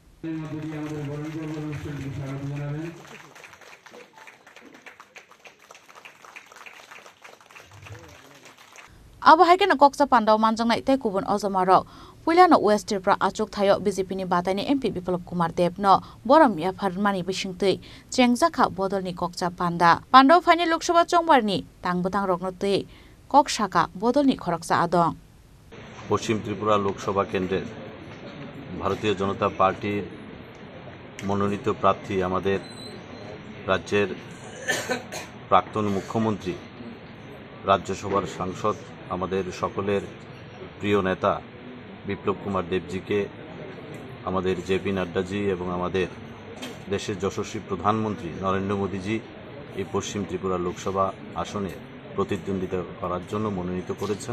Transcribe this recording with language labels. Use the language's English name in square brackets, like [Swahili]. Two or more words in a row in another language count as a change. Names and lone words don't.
[Kok Borok] Abo haikena koksa pandau manjang ite kubun ozamaro puilano West Tripura achuk thayo BJP ni batani MP Biplop Kumar Devno borom ya pharmani bisingtui chengjaka bodolni koksa pandau final Loksawa chongbarni tangbutang roknotui kokshaka bodolni khoraksa adong [Bangla] পশ্চিম ত্রিপুরা লোকসভা কেন্দ্রের ভারতীয় জনতা পার্টির মনোনীত প্রার্থী আমাদের রাজ্যের প্রাক্তন মুখ্যমন্ত্রী রাজ্যসভার সাংসদ আমাদের সকলের প্রিয় নেতা বিপ্লব কুমার দেবজিকে আমাদের জেপি নাড্ডাজি এবং আমাদের দেশের যশস্বী প্রধানমন্ত্রী নরেন্দ্র মোদীজি এই পশ্চিম ত্রিপুরা লোকসভা আসনে প্রতিদ্বন্দ্বিতা করার জন্য মনোনীত করেছেন।